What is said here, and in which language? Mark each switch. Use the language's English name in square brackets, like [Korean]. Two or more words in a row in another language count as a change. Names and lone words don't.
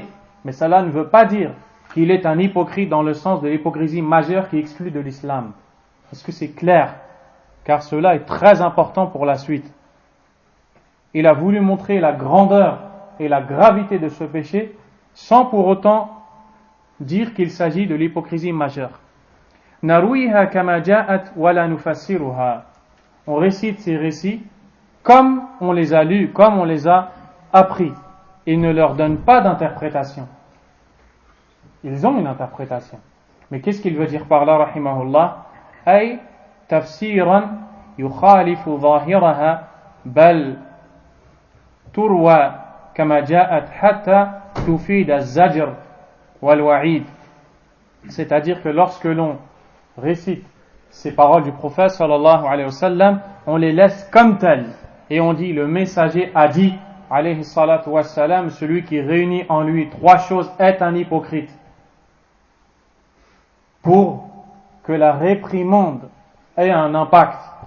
[French] Mais cela ne veut pas dire qu'il est un hypocrite dans le sens de l'hypocrisie majeure qui exclut de l'islam. Est-ce que c'est clair? Car cela est très important pour la suite. Il a voulu montrer la grandeur et la gravité de ce péché sans pour autant dire qu'il s'agit de l'hypocrisie majeure. [Arabic] نرويها كما جاءت ولا نفسرها. [French] On récite ces récits comme on les a lus, comme on les a appris. Il ne leur donne pas d'interprétation. Ils ont une interprétation. Mais qu'est-ce qu'il veut dire par là, rahimahullah? [Arabic] أي تفسيرا يخالف ظاهرها بل تروى كما جاءت حتى تفيد الزجر والوعيد. [French] C'est-à-dire que lorsque l'on récite ces paroles du prophète [Arabic] صلى الله عليه وسلم, [French] on les laisse comme telles et on dit le messager a dit [Arabic] عليه الصلاة والسلام, [French] celui qui réunit en lui trois choses est un hypocrite, pour que la réprimande ait un impact.